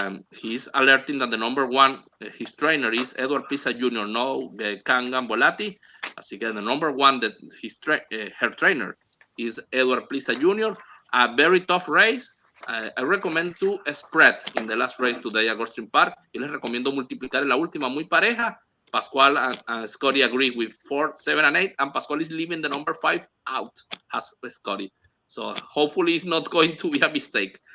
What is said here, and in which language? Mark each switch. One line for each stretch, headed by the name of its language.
English: He's alerting that the number 1, his trainer is Edward Pisa Jr., no Kangan Bolati.
Spanish: Así que
English: the number 1, that her trainer is Edward Pisa Jr. A very tough race. I recommend to spread in the last race today at Gulfstream Park.
Spanish: Y les recomiendo multiplicar en la última, muy pareja.
English: Pascual and Scotty agree with 4, 7, and 8, and Pascual is leaving the number 5 out, has Scotty. So hopefully it's not going to be a mistake.